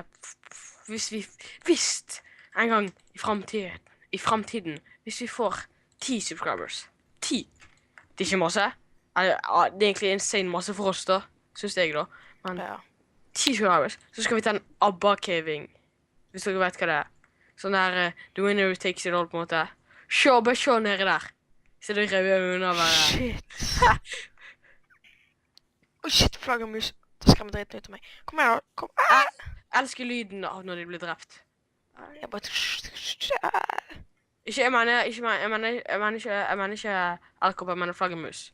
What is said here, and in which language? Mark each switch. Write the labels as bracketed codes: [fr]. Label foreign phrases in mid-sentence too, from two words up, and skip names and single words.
[no] Hvis vi visste en gang i fremtiden, hvis vi får 10 subscribers. 10. Det er ikke masse. Det er egentlig insane masse for oss da, synes jeg da. Men Ja. 10 subscribers, så skal vi ta en ABBA-caving. Hvis dere vet hva det er. Sånn der, [en] the winner takes it all [no] på en måte. Bare se nede der. Så du rev under bare. Shit. Oi, shit, flaggermus. Det skremmer dritten ut av meg. Kom her, da. Kom. Jeg elsker lyden av når de blir drept. Jeg bare... Ikke, jeg mener ikke edderkopp, jeg mener flaggermus.